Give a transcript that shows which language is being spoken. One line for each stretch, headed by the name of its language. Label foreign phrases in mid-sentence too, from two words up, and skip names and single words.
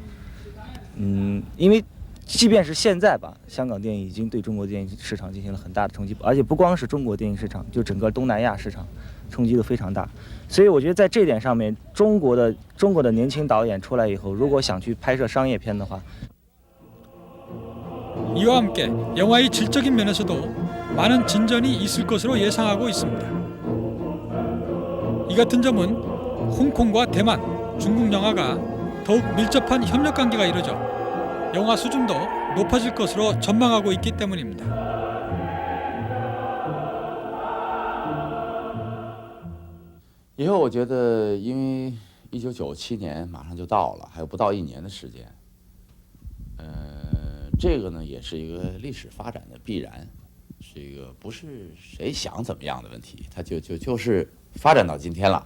Chinese: 因为即便是现在吧，香港电影已经对中国电影市场进行了很大的冲击，而且不光是中国电影市场，就整个东南亚市场冲击都非常大。所以我觉得在这点上面，中国的年轻导演出来以后，如果想去拍摄商业片的话，
Korean: 이와 함께 영화의 질적인 면에서도 많은 진전이 있을 것으로 예상하고 있습니다. 이 같은 점은 홍콩과 대만, 중국 영화가 더욱 밀접한 협력 관계가 이루어져 영화 수준도 높아질 것으로 전망하고 있기 때문입니다.
Chinese: 以后我觉得，因为1997年马上就到了，还有不到1年的时间，这个呢也是一个历史发展的必然，是一个不是谁想怎么样的问题，它就是发展到今天了。